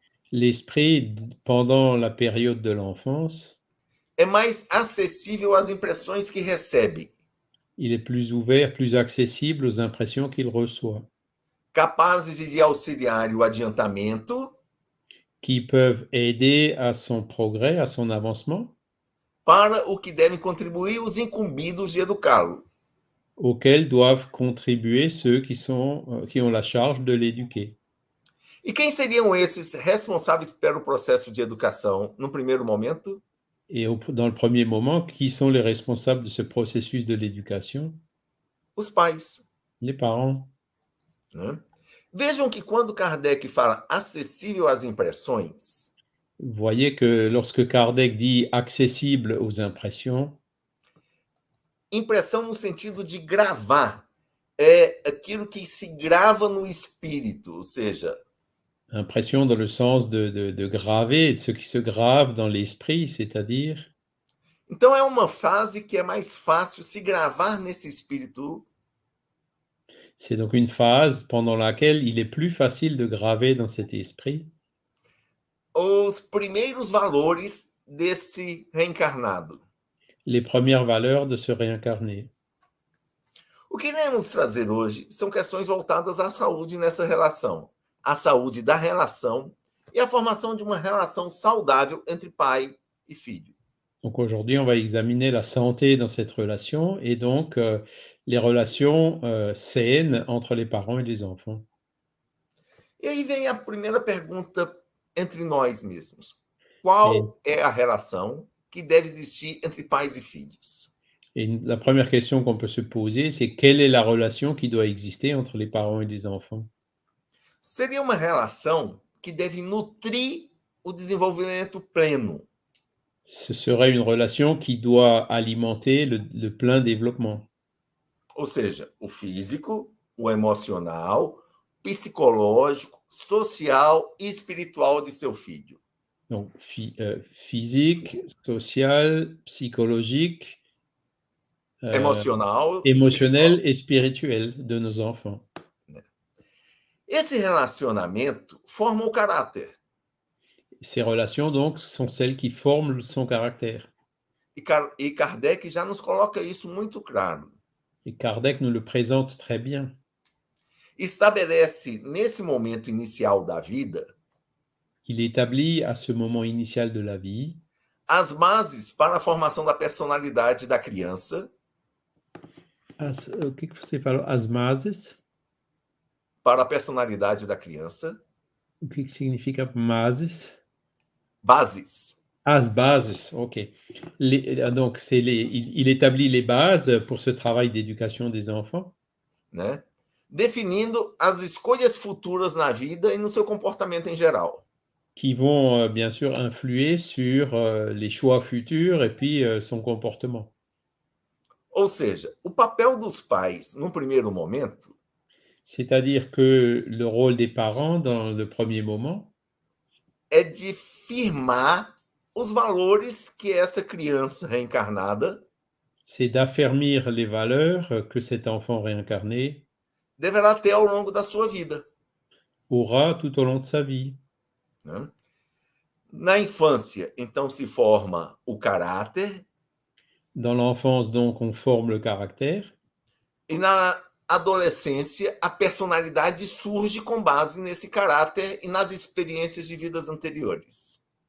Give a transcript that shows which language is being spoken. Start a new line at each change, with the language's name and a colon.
French: l'esprit, pendant la période de l'enfance,
Portuguese: é mais acessível às impressões que recebe,
French: il est plus ouvert, plus accessible aux impressions qu'il reçoit,
Portuguese: capazes de auxiliar o adiantamento
French: qui peuvent aider à son progrès, à son avancement,
Portuguese: para o que devem contribuir os incumbidos de educá-lo.
French: auxquels doivent contribuer ceux qui ont la charge de l'éduquer.
Portuguese: E quem seriam esses responsáveis pelo processo de educação no primeiro momento?
French: Et dans le premier moment, qui sont les responsables de ce processus de l'éducation?
Portuguese: Os pais.
French: Les parents.
Portuguese: Né? Vejam que quando Kardec fala acessível às impressões,
French: Vous voyez que lorsque Kardec dit accessible aux impressions,
Portuguese: impressão no sentido de gravar, é aquilo que se grava no espírito, ou seja,
French: impression dans le sens de graver, de ce qui se grave dans l'esprit, c'est-à-dire.
Portuguese: Então é uma fase que é mais fácil se gravar nesse espírito.
French: C'est donc une phase pendant laquelle il est plus facile de graver dans cet esprit
Portuguese: Os primeiros valores desse reencarnado.
French: les premières valeurs de se réincarner.
Portuguese: O que iremos trazer hoje são questões voltadas à saúde nessa relação, à saúde da relação e à formação de uma relação saudável entre pai e filho.
French: Donc aujourd'hui, on va examiner la santé dans cette relation et donc les relations saines entre les parents et les enfants.
Portuguese: E aí vem a primeira pergunta entre nós mesmos. Qual é a relação que deve existir entre pais e filhos?
French: Et la première question qu'on peut se poser, c'est quelle est la relation qui doit exister entre les parents et les enfants?
Portuguese: Seria uma relação que deve nutrir o desenvolvimento pleno.
French: Ce serait une relation qui doit alimenter le plein développement.
Portuguese: Ou seja, o físico, o emocional, psicológico, social e espiritual de seu filho.
French: Donc physique, social, psychologique, émotionnel et spirituel de nos enfants.
Portuguese: Esse relacionamento forma o caráter.
French: Ces relations, donc, sont celles qui forment son caractère.
Portuguese: E Kardec já nos coloca isso muito claro.
French: Et Kardec nous le présente très bien.
Portuguese: Estabelece, nesse momento inicial da vida,
French: il établit à ce moment initial de la vie
Portuguese: as bases para a formação da personalidade da criança. O que você falou? As bases? Para a personalidade da criança. O que significa bases? Bases. As bases, ok.
French: Donc, il établit les bases pour ce travail d'éducation des enfants.
Portuguese: Né? Definindo as escolhas futuras na vida e no seu comportamento em geral.
French: Qui vont, bien sûr, influer sur les choix futurs et puis son comportement.
Portuguese: Ou seja, o papel dos pais, num primeiro momento,
French: c'est-à-dire que le rôle des parents, dans le premier moment,
Portuguese: é de firmar os valores que essa criança reencarnada,
French: c'est d'affermir les valeurs que cet enfant réincarné
Portuguese: deverá ter ao longo da sua vida.
French: Aura tout au long de sa vie.
Portuguese: Né? Na infância, então, se forma o caráter.
French: Dans l'enfance, donc, on forme le caractère.
Portuguese: E na adolescência, a personalidade surge com base nesse caráter e nas experiências de vidas anteriores.